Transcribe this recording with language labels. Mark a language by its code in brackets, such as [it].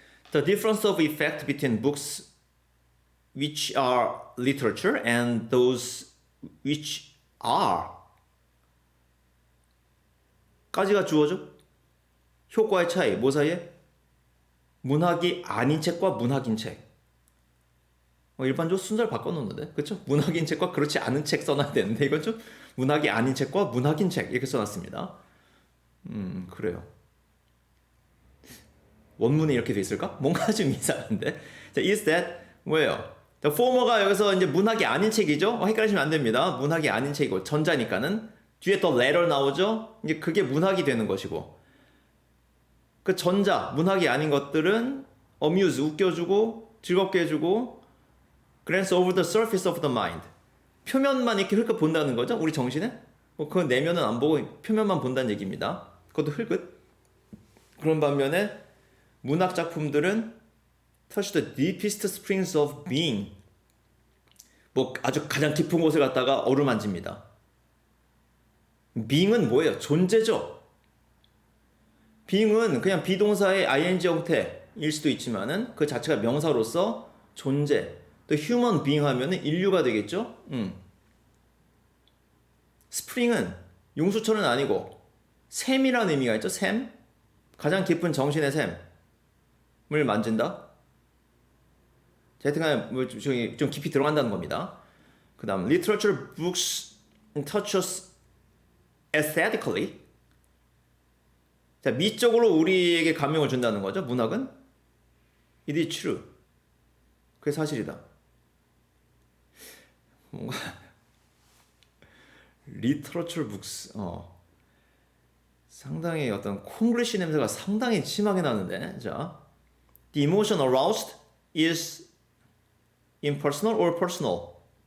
[en] The difference of effect between books which are literature and those which are [ko] 까지가 주어져. 효과의 차이, 뭐 사이에? 문학이 아닌 책과 문학인 책. 일반적으로 순서를 바꿔놓는데, 그렇죠? 문학인 책과 그렇지 않은 책 써놔야 되는데, 이건 좀 문학이 아닌 책과 문학인 책 이렇게 써놨습니다. 그래요. 원문에 이렇게 돼 있을까? 뭔가 좀 이상한데. 자, is that 뭐예요? 자, former가 여기서 이제 문학이 아닌 책이죠? 헷갈리시면 안 됩니다. 문학이 아닌 책이고 전자니까는 뒤에 더 letter 나오죠? 이제 그게 문학이 되는 것이고, 그 전자 문학이 아닌 것들은 amuse 웃겨주고 즐겁게 해주고 [en] glance over the surface of the mind [ko] 표면만 이렇게 흘끗 본다는 거죠. 우리 정신에 그 내면은 안 보고 표면만 본다는 얘기입니다. 그것도 흘끗. 그런 반면에 문학 작품들은 [en] touch the deepest springs of being [ko] 뭐 아주 가장 깊은 곳을 갔다가 어루만집니다. being은 뭐예요? 존재죠. being은 그냥 비동사의 ing 형태일 수도 있지만은 그 자체가 명사로서 존재. 또 human being 하면은 인류가 되겠죠. 스프링은 용수철은 아니고 샘이라는 의미가 있죠. 샘. 가장 깊은 정신의 샘을 만진다. 하여튼간 뭐 좀 깊이 들어간다는 겁니다. 그 다음 [en] literature books touch us aesthetically. [ko] 자, 미적으로 우리에게 감명을 준다는 거죠. 문학은 [en] it is true. [ko] 그게 사실이다. 뭔가 [en] literature books [ko] 상당히 어떤 콩글리시 냄새가 상당히 심하게 나는데. [en] 자, the emotion aroused is impersonal or personal.